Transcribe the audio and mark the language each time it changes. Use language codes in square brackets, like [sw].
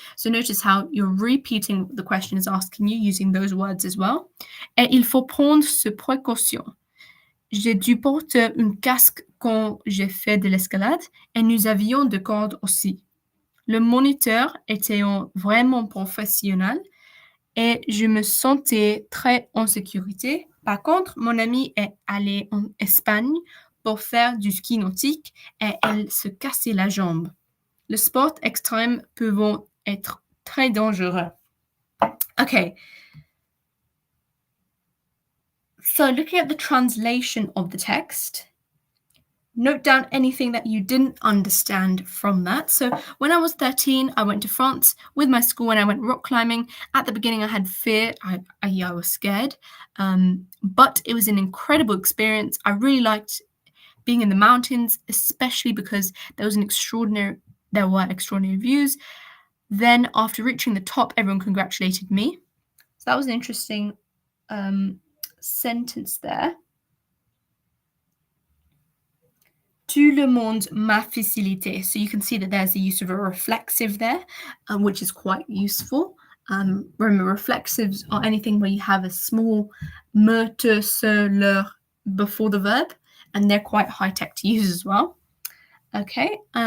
[en] So notice how you're repeating what the question is asking you using those words as well. [fr] Et il faut prendre ce précaution. J'ai dû porter un casque quand j'ai fait de l'escalade et nous avions de cordes aussi. Le moniteur était vraiment professionnel et je me sentais très en sécurité. Par contre, mon amie est allée en Espagne pour faire du ski nautique et elle se cassait la jambe. Les sports extrêmes peuvent être très dangereux. [en] Okay. So looking at the translation of the text, note down anything that you didn't understand from that. So when I was 13, I went to France with my school and I went rock climbing. At the beginning, I had fear. I was scared. But it was an incredible experience. I really liked being in the mountains, especially because there were extraordinary views. Then after reaching the top, everyone congratulated me. So that was an interesting sentence there. [fr] Tout le monde m'a facilité. [en] So you can see that there's the use of a reflexive there, which is quite useful. Remember, reflexives are anything where you have a small me, te, se, leur before the verb, and they're quite high-tech to use as well. Okay.